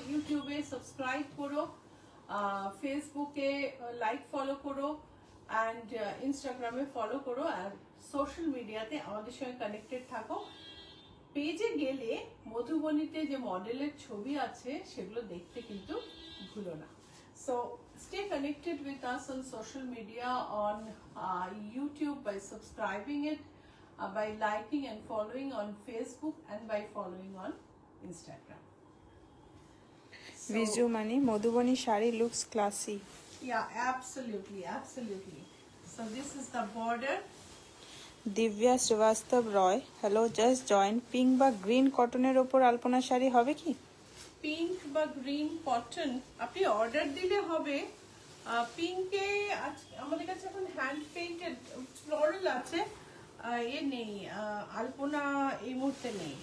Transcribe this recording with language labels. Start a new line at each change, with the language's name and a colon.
Bangla: ইউটিউবে সাবস্ক্রাইব করো, ফেসবুকে লাইক ফলো করো, অ্যান্ড ইনস্টাগ্রামে ফলো করো, আর সোশ্যাল মিডিয়াতে আমাদের সঙ্গে কানেক্টেড থাকো। পেজে গেলে মধুবনীতে যে মডেলের ছবি আছে সেগুলো দেখতে কিন্তু ভুলো না।
English: So stay connected with us on social media, on YouTube by subscribing it, by liking and following on Facebook, and by following on Instagram. Viju Mani, Madhubani sari looks classy. Yeah, absolutely, absolutely. So this is the border.
Bangla: Divya Srivastava Roy, hello, just join. Pink বা green কটনের ওপর আলপনা শাড়ি হবে কি? Pink বা green cotton আপনি order দিলে হবে। পিঙ্কে আমাদের কাছে এখন হ্যান্ড পেইন্টেড ফ্লোরাল আছে, এ নেই, আলপনা এই মুহূর্তে নেই।